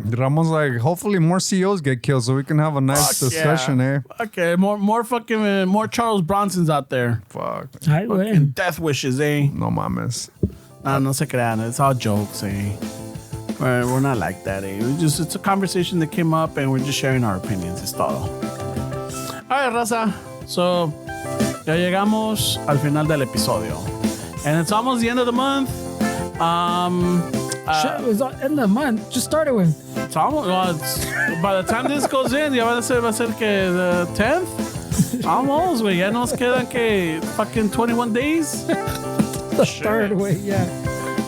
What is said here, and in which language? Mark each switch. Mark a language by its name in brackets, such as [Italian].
[English] Ramon's like, hopefully more CEOs get killed so we can have a nice discussion, Okay, more fucking more Charles Bronsons out there. Fuck. [Spanish] Ay, güey. [English] Fucking death wishes, eh? [Spanish] No mames. No se crean. [English] It's all jokes, eh? We're not like that, eh? It's a conversation that came up and we're just sharing our opinions. [Spanish] Es todo. [English] All right, [Spanish] raza. So, ya llegamos al final del episodio. [English] And it's almost the end of the month. Shit, it was in the month. Just started with. It's almost, by the time this goes in, [Spanish] ya va a ser que [English] the 10th? [Spanish] Almost, güey. Ya nos quedan que [English] fucking 21 days. The third way, yeah.